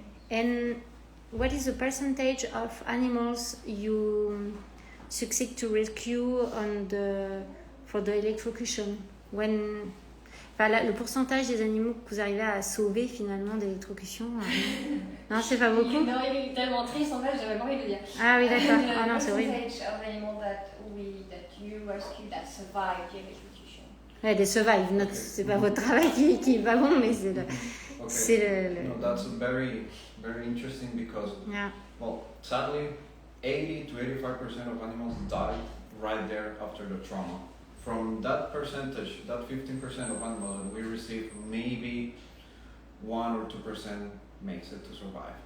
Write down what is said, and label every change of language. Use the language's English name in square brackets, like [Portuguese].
[English] And what is the percentage of animals you succeed to rescue for the electrocution? [French] Le pourcentage des animaux que vous arrivez à sauver finalement d'électrocution. Non, c'est pas beaucoup. Non, il est tellement triste en fait, j'avais pas envie de le dire. Ah oui, d'accord. Ah non, c'est horrible. [English] Percentage of animals that you rescue that survive the electrocution. [French] Ouais, des survive. C'est pas votre travail qui est pas bon, mais c'est le. [English] Okay. [French] C'est le... [English] No, that's very, very interesting because, Yeah. well, sadly, 80 to 85% of animals die right there after the trauma. From that percentage, that 15% of animals that we receive, maybe 1 or 2% makes it to survive.